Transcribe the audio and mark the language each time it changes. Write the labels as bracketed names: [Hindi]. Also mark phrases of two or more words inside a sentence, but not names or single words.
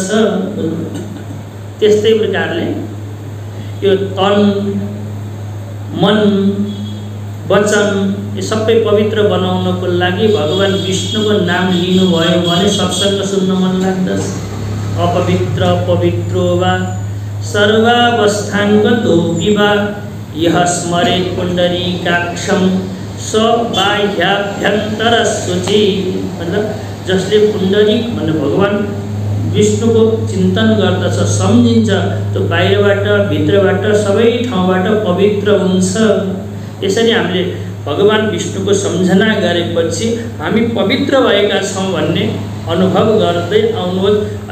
[Nepali] त्यस्तै प्रकारले यो तन मन वचन यो सबै पवित्र बनाउनको लागि भगवान विष्णुको नाम लिनुभयो भने सत्सङ्ग सुन्न मन लाग्दछ। [Sanskrit] अपवित्र पवित्रो वा सर्वावस्थाङ्गतोऽपि वा यः स्मरेत् पुण्डरीकाक्षं स बाह्याभ्यन्तर शुचि [Nepali] मतलब जसले पुण्डरीक भन्ने भगवान विष्णुको चिन्तन गर्दछ सम्झिन्छ त्यो बाहिरबाट भित्रबाट सबै ठाउँबाट पवित्र हुन्छ। यसरी हामीले भगवान विष्णुको सम्झना गरेपछि हामी पवित्र भएका छौँ भन्ने अनुभव गर्दै आउनुहोस्।